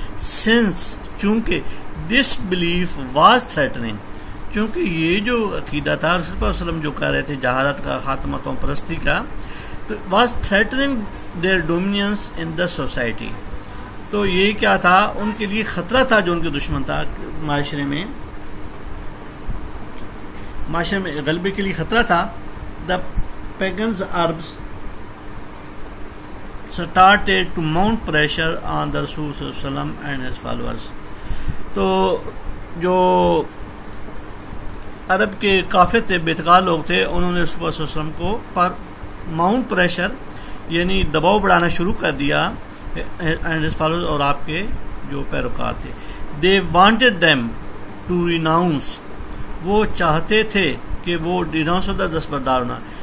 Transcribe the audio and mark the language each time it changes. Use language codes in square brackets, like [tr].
[ur] Since, چونکہ [en] this belief was threatening, [ur] چونکہ یہ جو عقیدہ تھا رسول اللہ علیہ وسلم جو کہہ رہے تھے جہالت کا، خاتمہ توہم پرستی کا، تو [en] Was threatening their dominance in the society. [ur] تو یہ کیا تھا؟ ان کے لیے خطرہ تھا، جو ان کے دشمن تھا معاشرے میں غلبے کے لیے خطرہ تھا. [en] The pagans Arabs started to mount pressure on the Rasul صلی اللہ علیہ وسلم and his followers. [ur] تو جو عرب کے کافر تھے، بے اعتقاد لوگ تھے، انہوں نے رسول صلی اللہ علیہ وسلم کو پر ماؤنٹ پریشر یعنی دباؤ بڑھانا شروع کر دیا، [en] and his followers، [ur] اور آپ کے جو پیروکار تھے. [en] they wanted them to renounce، [ur] وہ چاہتے تھے کہ وہ ریناؤنس ہوتا دستبردار ہونا.